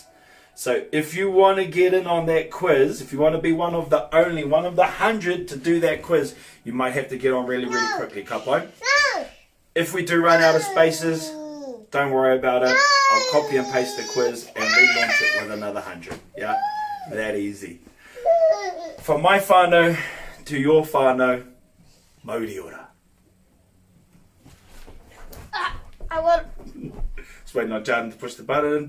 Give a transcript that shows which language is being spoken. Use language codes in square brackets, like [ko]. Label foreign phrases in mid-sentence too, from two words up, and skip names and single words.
[en] So if you want to get in on that quiz, if you want to be one of the 100 to do that quiz, you might have to get on really, really quickly, Kapo. If we do run out of spaces, don't worry about it. I'll copy and paste the quiz and relaunch it with another 100. Yeah, that easy. From my whānau to your whānau, [mi] mauri ora. [en] I want. Just waiting on Jordan to push the button.